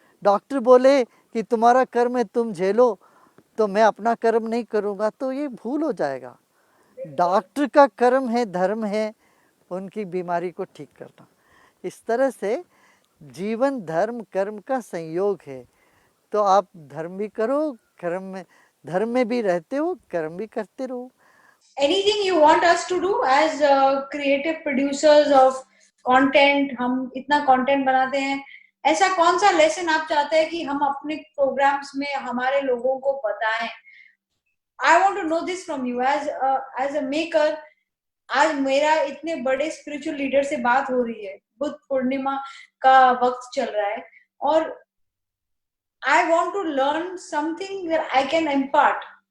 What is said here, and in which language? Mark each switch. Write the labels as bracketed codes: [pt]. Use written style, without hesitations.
[hi] Doctor बोले कि तुम्हारा कर्म है तुम झेलो, तो मैं अपना कर्म नहीं करूँगा, तो ये भूल हो जाएगा। डॉक्टर का कर्म है, धर्म है उनकी बीमारी को ठीक करना। इस तरह से जीवन धर्म कर्म का संयोग है। तो आप धर्म भी करो, धर्म में भी रहते हो, कर्म भी करते रहो। [en] Anything you want us to do as creative producers of content? [hi] हम इतना content बनाते हैं, ऐसा कौन सा लेसन आप चाहते हैं कि हम अपने प्रोग्राम्स में हमारे लोगों को बताएं? [en] I want to know this from you as a maker. [hi] आज मेरा इतने बड़े स्पिरिचुअल लीडर से बात हो रही है, बुद्ध पूर्णिमा का वक्त चल रहा है, [en] और I want to learn something that I can impart.